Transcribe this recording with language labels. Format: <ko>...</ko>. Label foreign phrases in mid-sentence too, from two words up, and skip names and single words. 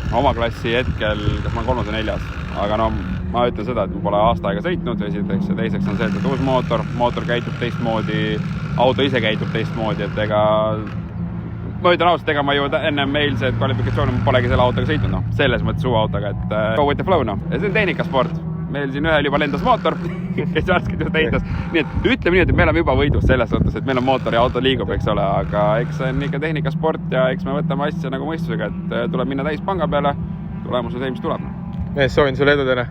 <et>Oma klassi hetkel, kas ma olen 3. või 4. Aga ma ütlen seda, et ma pole aasta aega sõitnud, esiteks ja teiseks on see, et uus mootor käitub teistmoodi, auto ise käitub teistmoodi, et ega ma ütlen ausalt, ega ma ju ennem eilse kvalifikatsiooni polegi selle autoga sõitnud, selles mõttes uue autoga, et</et> <en>go with the flow,</en> <et>Ja see on tehnikasport. Meil siin ühel juba lendas mootor, kes värskelt just eitas. Nii et ütleme nii, et me oleme juba võidus selles mõttes, et meil on mootor ja auto liigub, eks ole, aga eks see on ikka tehnikasport ja eks me võtame asja nagu mõistusega, et tuleb minna täis panga peale, tulemus on see, mis tuleb. Mees, soovin sulle edu täna.</et>